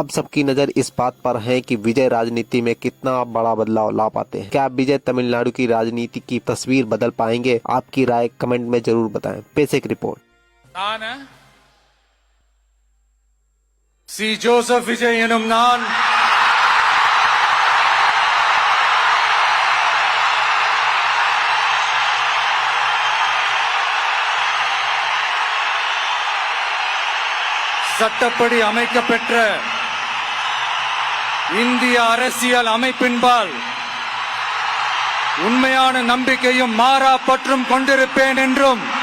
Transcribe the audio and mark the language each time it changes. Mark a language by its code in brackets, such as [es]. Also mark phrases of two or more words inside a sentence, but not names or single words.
[hi] अब सबकी नजर इस बात पर है कि विजय राजनीति में कितना बड़ा बदलाव ला पाते हैं। क्या विजय तमिलनाडु की राजनीति की तस्वीर बदल पाएंगे? आपकी राय कमेंट में जरूर बताएं। पेश एक रिपोर्ट। [ta] சி ஜோசப் விஜய் எனும் நான் சட்டப்படி அமைக்கப்பெற்ற இந்திய அரசியல் அமைப்பின்பால் உண்மையான நம்பிக்கையும் மாறா பற்றும் கொண்டிருப்பேன் என்றும்